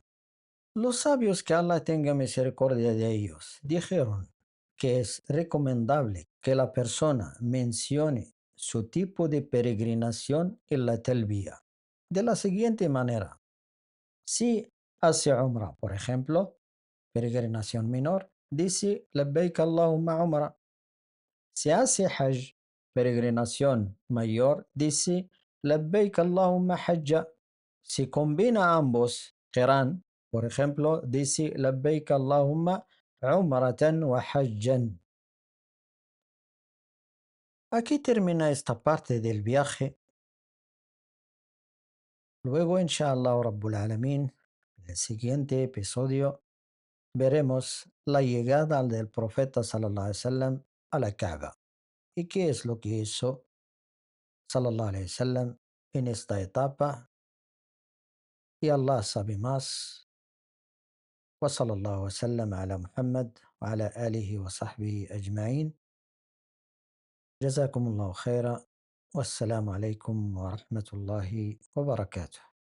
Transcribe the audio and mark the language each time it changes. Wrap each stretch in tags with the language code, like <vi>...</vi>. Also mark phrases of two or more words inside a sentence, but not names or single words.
<es>Los sabios, que Allah tenga misericordia de ellos, dijeron que es recomendable que la persona mencione su tipo de peregrinación en la talbiya de la siguiente manera. Si hace umrah, por ejemplo, peregrinación menor, dice</es> <ar>لبيك اللهم عمرة.</ar> <es>Si hace hajj, peregrinación mayor, dice</es> <ar>لبيك اللهم حجة.</ar> <es>Si combina ambos, qiran, por ejemplo, dice</es> <ar>لبيك اللهم عمرة وحجا.</ar> <es>Aquí termina esta parte del viaje. Luego,</es> <ar>إن شاء الله رب العالمين,</ar> <es>en el siguiente episodio, veremos la llegada del profeta</es> <ar>صلى الله عليه وسلم</ar> <es>a la Kaaba. ¿Y qué es lo que hizo</es> <ar>صلى الله عليه وسلم</ar> <es>en esta etapa? Y Allah sabe más.</es> <ar>وصلى الله وسلم على محمد وعلى آله وصحبه أجمعين. جزاكم الله خيرا، والسلام عليكم ورحمة الله وبركاته.</ar>